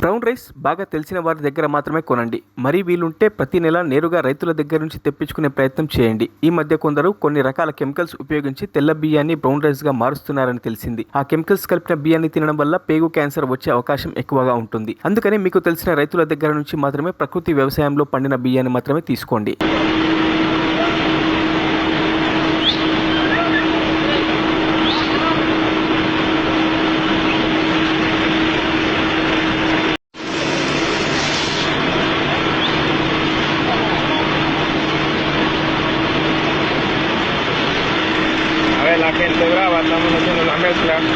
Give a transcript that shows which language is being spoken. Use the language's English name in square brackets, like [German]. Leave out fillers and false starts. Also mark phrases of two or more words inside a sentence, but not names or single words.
[Telugu] ప్రైస్ బాగా తెలిసిన వారి దగ్గర మాత్రమే కొనండి. మరీ వీలుంటే ప్రతి నెల నేరుగా రైతుల దగ్గర నుంచి తెప్పించుకునే ప్రయత్నం చేయండి. ఈ మధ్య కొందరు కొన్ని రకాల కెమికల్స్ ఉపయోగించి తెల్ల బియ్యాన్ని [English] brown rice [Telugu] గా మారుస్తున్నారని తెలిసింది. ఆ కెమికల్స్ కలిపిన బియ్యాన్ని తినడం వల్ల పేగు క్యాన్సర్ వచ్చే అవకాశం ఎక్కువగా ఉంటుంది. అందుకని మీకు తెలిసిన రైతుల దగ్గర నుంచి మాత్రమే ప్రకృతి వ్యవసాయంలో పండిన బియ్యాన్ని మాత్రమే తీసుకోండి. [Spanish] A ver, la gente brava, estamos haciendo la mezcla.